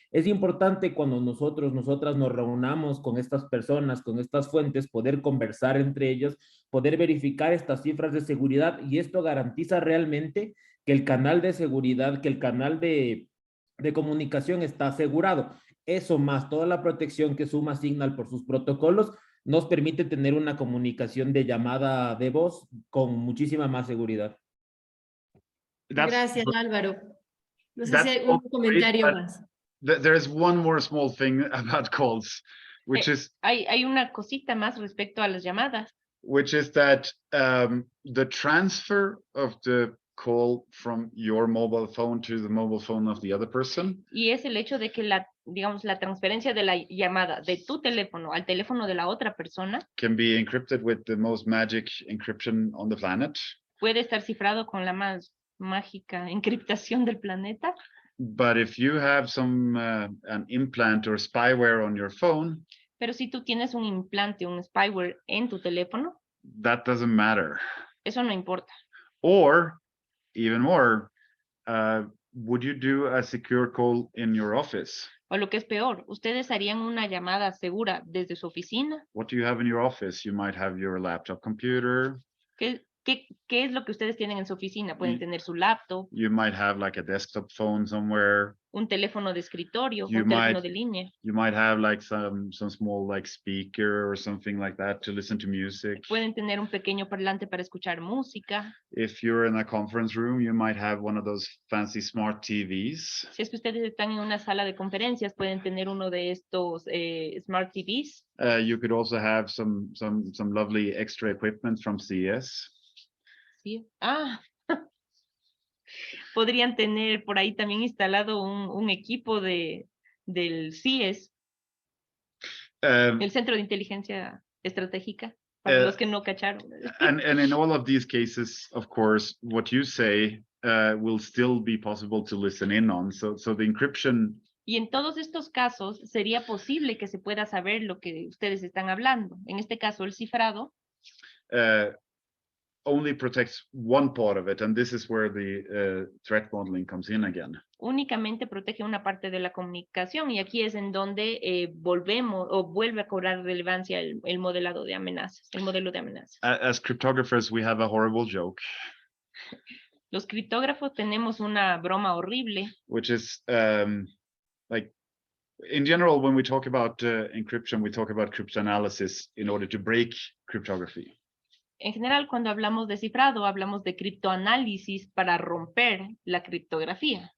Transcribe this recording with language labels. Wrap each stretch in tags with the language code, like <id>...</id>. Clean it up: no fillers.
<es>Es importante cuando nosotras nos reunamos con estas personas, con estas fuentes, poder conversar entre ellos, poder verificar estas cifras de seguridad y esto garantiza realmente que el canal de seguridad, que el canal de comunicación está asegurado. Eso más toda la protección que suma Signal por sus protocolos nos permite tener una comunicación de llamada de voz con muchísima más seguridad. Gracias, Álvaro. No sé si hay un comentario más.</es> <en>There is one more small thing about calls, which is...</en> <es>Hay una cosita más respecto a las llamadas.</es> <en>Which is that the transfer of the call from your mobile phone to the mobile phone of the other person.</en> <es>Y es el hecho de que la transferencia de la llamada de tu teléfono al teléfono de la otra persona</es> <en>Can be encrypted with the most magic encryption on the planet.</en> <es>puede estar cifrado con la más mágica encriptación del planeta.</es> <en>But if you have an implant or spyware on your phone,</en> <es>Pero si tú tienes un implante, un spyware en tu teléfono,</es> <en>that doesn't matter.</en> <es>eso no importa.</es> <en>Or even more, would you do a secure call in your office?</en> <es>O lo que es peor, ustedes harían una llamada segura desde su oficina.</es> <en>What do you have in your office? You might have your laptop computer.</en> <es>¿Qué es lo que ustedes tienen en su oficina? Pueden tener su laptop,</es> <en>You might have like a desktop phone somewhere.</en> <es>un teléfono de escritorio,</es> <en>You</en> <es>un teléfono</es> <en>might-</en> <es>de línea.</es> <en>You might have like some small like speaker or something like that to listen to music.</en> <es>Pueden tener un pequeño parlante para escuchar música.</es> <en>If you're in a conference room, you might have one of those fancy smart TVs.</en> <es>Si es que ustedes están en una sala de conferencias, pueden tener uno de estos Smart TVs.</es> <en>You could also have some lovely extra equipment from CES.</en> <es>Sí. Ah, podrían tener por ahí también instalado un equipo del CIES, el Centro de Inteligencia Estratégica, para los que no cacharon.</es> <en>And in all of these cases, of course, what you say will still be possible to listen in on. So the encryption.</en> <es>Y en todos estos casos sería posible que se pueda saber lo que ustedes están hablando. En este caso, el cifrado</es> <en>Only protects one part of it, and this is where the threat modeling comes in again.</en> <es>únicamente protege una parte de la comunicación y aquí es en donde vuelve a cobrar relevancia el modelado de amenazas, el modelo de amenazas.</es> <en>As cryptographers, we have a horrible joke,</en> <es>Los criptógrafos tenemos una broma horrible,</es> <en>which is like in general, when we talk about encryption, we talk about cryptanalysis in order to break cryptography.</en> <es>En general, cuando hablamos de cifrado, hablamos de criptoanálisis para romper la criptografía,</es>